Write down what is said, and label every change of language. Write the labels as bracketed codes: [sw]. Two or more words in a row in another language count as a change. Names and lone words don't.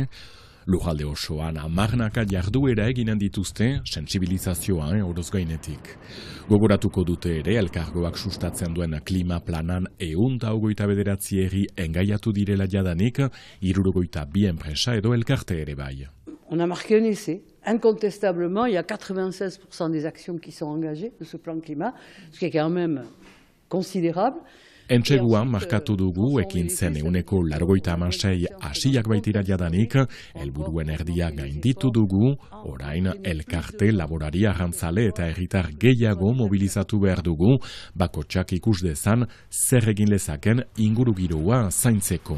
[eu] Lujalde osoan amarnaka jarduera eginen dituzte sentsibilizazioa oroz gainetik. Gogoratuko dute ere elkargoak sustatzen duen klima planan 129 herri engaiatu direla jadanik, 62 enpresa edo elkarte ere bai. [fr] On a marqué un essai. Incontestablement, il y a 96% des actions qui sont engagées de ce plan climat, ce qui est quand même considérable. [eu] Entseguan markatu dugu ekin zen 186 hasiak baitira jadanik, helburuen erdia gainditu dugu, orain elkarte, laborari, arrantzale eta herritar gehiago mobilizatu behar dugu, bakotsak ikus dezan zer egin lezaken ingurugiroa zaintzeko.